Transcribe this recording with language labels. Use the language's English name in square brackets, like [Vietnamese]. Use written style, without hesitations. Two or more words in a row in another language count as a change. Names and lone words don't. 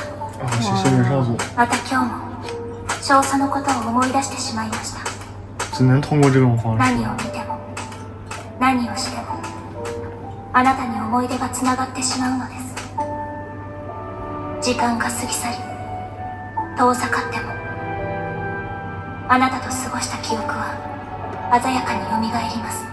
[Chinese] 啊，是仙人上组， [Japanese] また今日も少佐のことを思い出してしまいました。 [Chinese] 只能通过这种方式。 [Japanese] 何を見ても何をしてもあなたに思い出がつながってしまうのです。時間が過ぎ去り遠ざかってもあなたと過ごした記憶は鮮やかによみがえります。